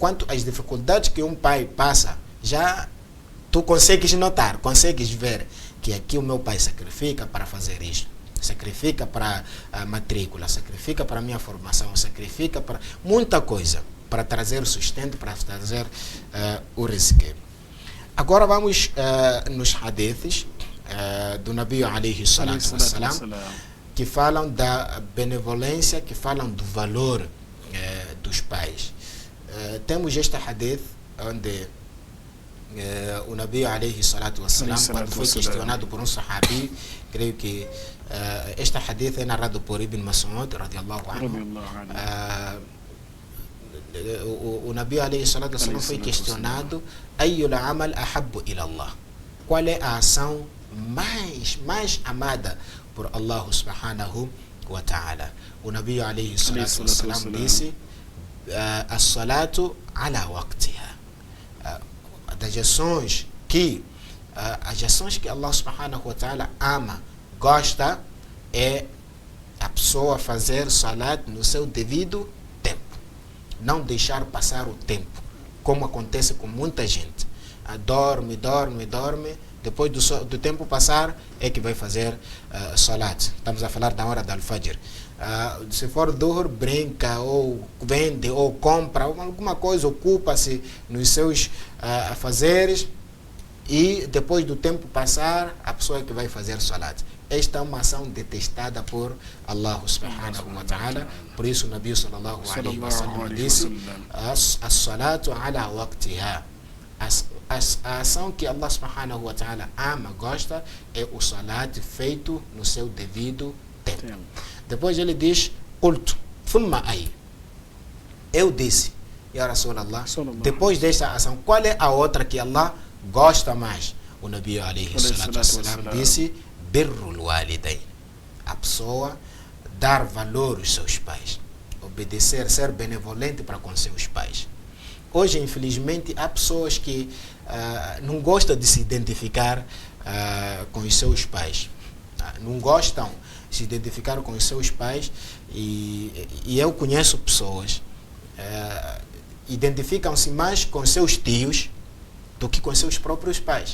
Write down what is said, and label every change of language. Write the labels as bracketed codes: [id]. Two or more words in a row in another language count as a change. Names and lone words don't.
[pt] Enquanto as dificuldades que um pai passa, já tu consegues notar, consegues ver que aqui o meu pai sacrifica para fazer isto, sacrifica para a matrícula, sacrifica para a minha formação, sacrifica para muita coisa, para trazer o sustento, para trazer o rizq. Agora vamos nos hadiths do [ar] نبي عليه الصلاة والسلام, [pt] que falam da benevolência, que falam do valor dos pais. Temos este hadith onde o [ar] نبي عليه الصلاة والسلام, [pt] quando foi questionado por um sahabi, creio que este hadith é narrado por Ibn Mas'ud [ar] رضي الله عنه. [pt] O [ar] نبي عليه الصلاة والسلام [pt] foi questionado: [ar] أي العمل أحب إلى الله? [pt] Qual é a ação mais amada por [ar] الله سبحانه وتعالى? [pt] O [ar] نبي عليه الصلاة والسلام [pt] disse: [ar] الصلاة على وقتها. [pt] As ações que [ar] الله سبحانه وتعالى [pt] ama, gosta, é a pessoa fazer salat no seu devido tempo, não deixar passar o tempo, como acontece com muita gente. Dorme, depois do tempo passar é que vai fazer salat. Estamos a falar da hora da al-fajr. Se for dhuhr, brinca, ou vende, ou compra alguma coisa, ocupa-se nos seus afazeres, e depois do tempo passar, a pessoa é que vai fazer salat. Esta é uma ação detestada por [ar] الله سبحانه وتعالى. [pt] Por isso o [ar] نبي صلى الله عليه وسلم [pt] disse: [ar] الصلاة على وقتها. [pt] A ação que [ar] الله سبحانه وتعالى [pt] ama, gosta, é o salat feito no seu devido tempo. Depois ele diz: [ar] قلت ثم أي. [pt] Eu disse, [ar] يا رسول الله, [pt] depois desta ação, qual é a outra que Allah gosta mais? O [ar] نبي عليه الصلاة والسلام [pt] disse: [ar] بر الوالدين. [pt] A pessoa dar valor aos seus pais, obedecer, ser benevolente para com seus pais. Hoje, infelizmente, há pessoas que não gostam de se identificar com os seus pais. Não gostam de se identificar com os seus pais, e eu conheço pessoas identificam-se mais com seus tios do que com seus próprios pais.